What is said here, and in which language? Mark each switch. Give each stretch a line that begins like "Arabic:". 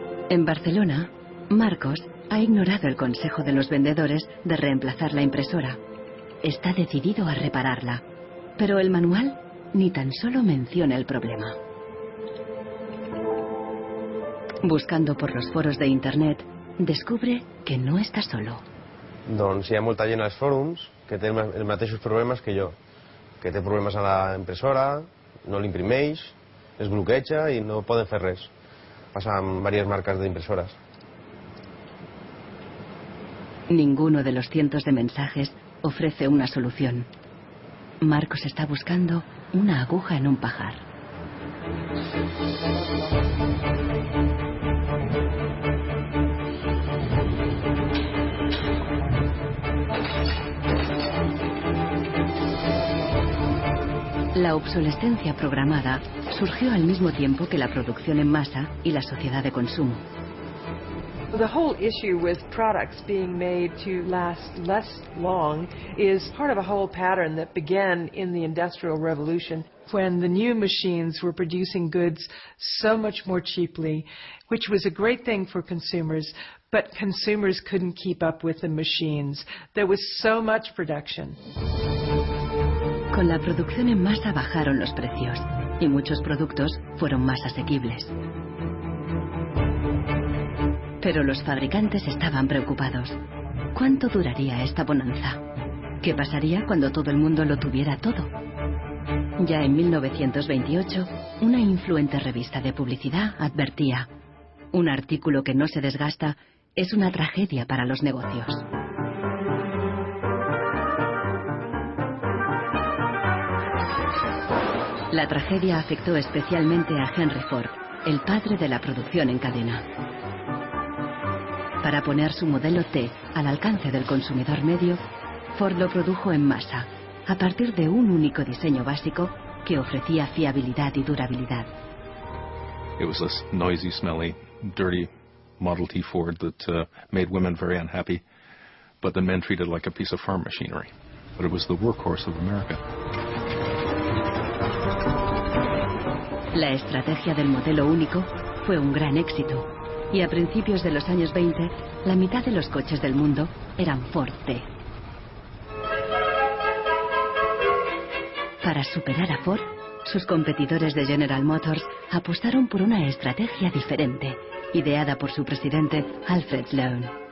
Spanish: En Barcelona, Marcos ha ignorado el consejo de los vendedores de reemplazar la impresora. Está decidido a repararla, pero el manual ni tan solo menciona el problema. Buscando por los foros de Internet, descubre que no está solo.
Catalan: Doncs hi ha molta gent als fòrums que té els mateixos problemes que jo, que té problemes a la impressora, no l'imprimeix, es bloqueja i no poden fer res.
Spanish: Pasa en varias marcas de impresoras. Ninguno de los cientos de mensajes ofrece una solución. Marcos está buscando una aguja en un pajar. La obsolescencia programada surgió al mismo tiempo que la producción en masa y la sociedad de consumo.
English: The whole issue with products being made to last less long is part of a whole pattern that began in the Industrial Revolution when the new machines were producing goods so much more cheaply, which was a great thing for consumers, but consumers couldn't keep up with the machines. There was so much production.
Spanish: Con la producción en masa bajaron los precios y muchos productos fueron más asequibles. Pero los fabricantes estaban preocupados. ¿Cuánto duraría esta bonanza? ¿Qué pasaría cuando todo el mundo lo tuviera todo? Ya en 1928, una influente revista de publicidad advertía: un artículo que no se desgasta es una tragedia para los negocios. La tragedia afectó especialmente a Henry Ford, el padre de la producción en cadena. Para poner su modelo T al alcance del consumidor medio, Ford lo produjo en masa, a partir de un único diseño básico que ofrecía fiabilidad y durabilidad.
English: It was this noisy, smelly, dirty Model T Ford that made women very unhappy, but the men treated like a piece of farm machinery. But it was the workhorse of America.
Spanish: La estrategia del modelo único fue un gran éxito, y a principios de los años 20, la mitad de los coches del mundo eran Ford T. Para superar a Ford, sus competidores de General Motors apostaron por una estrategia diferente, ideada por su presidente Alfred Sloan.